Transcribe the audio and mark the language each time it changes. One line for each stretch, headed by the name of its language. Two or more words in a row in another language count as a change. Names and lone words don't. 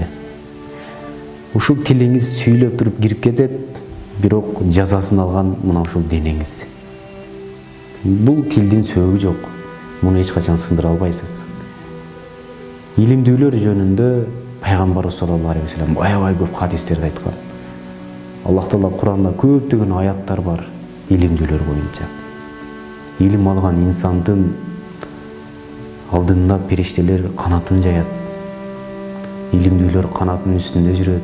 Kyrgyz: Ушул тилиңиз сүйлөп туруп кирип кетет, бирок жазасын алган мына ушул денеңиз. Бул тилдин сөөгү жок. Муну эч качан сындыра албайсыз. Илимдүүлөр жөнүндө пайгамбарыбыз
Arabic: صلى الله عليه وسلم
Kyrgyz: аябай көп хадистерди айткан. Аллах Таала Куранда көптөгөн аяттар бар илимдүүлөр боюнча. Илим алган инсандын алдында периштелер канатын жаят. Илимдүүлөр канатынын үстүндө жүрөт.